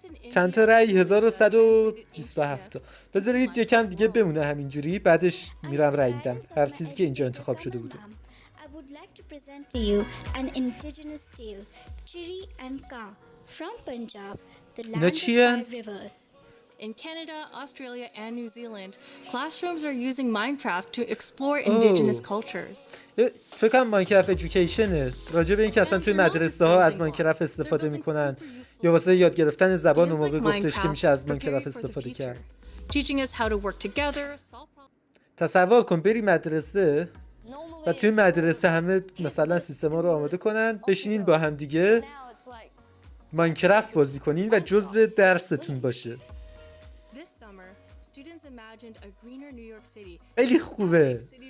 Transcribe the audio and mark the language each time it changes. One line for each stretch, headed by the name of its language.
Persian: چند تا رأی؟ 1127 تا. بذارید یکم دیگه بمونه همینجوری، بعدش میرم رأی میدم هر چیزی که اینجا انتخاب شده بوده.
English: I would like to present to you an indigenous tale, Chiri and Ka, from Punjab, the land of 5 rivers. In Canada, Australia, and New Zealand, classrooms are using Minecraft to explore indigenous cultures.
Persian: فکر کنم ماینکرافت ادویکیشنه، راجع به اینکه اصلا توی مدرسه ها از ماینکرافت استفاده میکنن یا واسه یاد گرفتن زبان اون موقع گفتش که میشه از ماینکرافت استفاده کرد.
English: Teaching us how to work together, solve problems.
Persian: تصور کن بری مدرسه و توی مدرسه همه مثلا سیستما رو آماده کنن، بشینین با هم دیگه ماینکرافت بازی کنین و جزء درستون باشه. خیلی خوبه.